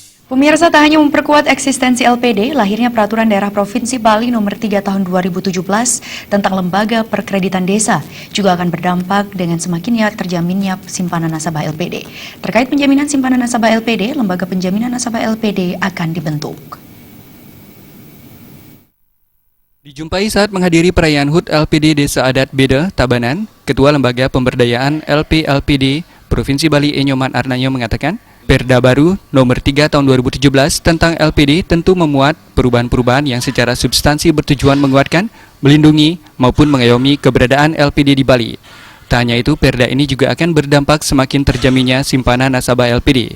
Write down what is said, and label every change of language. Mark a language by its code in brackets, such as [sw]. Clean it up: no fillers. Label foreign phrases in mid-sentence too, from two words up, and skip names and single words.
[id] Pemirsa, tak hanya memperkuat eksistensi LPD, lahirnya Peraturan Daerah Provinsi Bali Nomor 3 Tahun 2017 tentang Lembaga Perkreditan Desa juga akan berdampak dengan semakinnya terjaminnya simpanan nasabah LPD. Terkait penjaminan simpanan nasabah LPD, Lembaga Penjaminan Nasabah LPD akan dibentuk. Dijumpai saat menghadiri perayaan HUT LPD Desa Adat Beda, Tabanan, Ketua Lembaga Pemberdayaan LP-LPD Provinsi Bali Enyoman Arnanyo mengatakan, Perda baru nomor 3 tahun 2017 tentang LPD tentu memuat perubahan-perubahan yang secara substansi bertujuan menguatkan, melindungi, maupun mengayomi keberadaan LPD di Bali. Tak hanya itu, Perda ini juga akan berdampak semakin terjaminnya simpanan nasabah LPD.